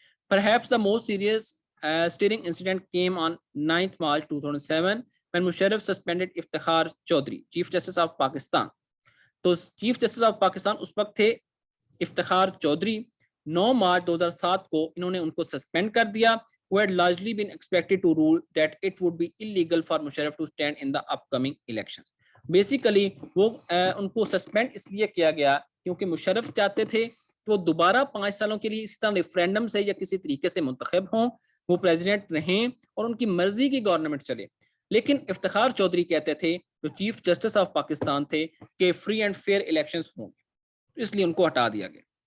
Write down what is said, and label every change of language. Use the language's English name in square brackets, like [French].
[English] Perhaps the most serious steering incident came on 9th March 2007 when Musharraf suspended Iftikhar Chaudhry, Chief Justice of Pakistan. [Urdu] تو chief justice of Pakistan اس وقت تھے افتخار چودھری. 9 مارچ 2007 کو انہوں نے ان کو suspend کر دیا. [English] who had largely been expected to rule that it would be illegal for Musharraf to stand in the upcoming elections. [Urdu] Basically وہ ان کو سسپینڈ اس لیے کیا گیا کیونکہ مشرف چاہتے تھے کہ وہ دوبارہ 5 سالوں کے لیے اسی طرح ریفرینڈم سے یا کسی طریقے سے منتخب ہوں, وہ پریزیڈنٹ رہیں اور ان کی مرضی کی گورنمنٹ چلے. لیکن افتخار چودھری کہتے تھے جو چیف جسٹس آف پاکستان تھے کہ [English] free and fair [Urdu] الیکشنز ہوں گے, اس لیے ان کو ہٹا دیا گیا.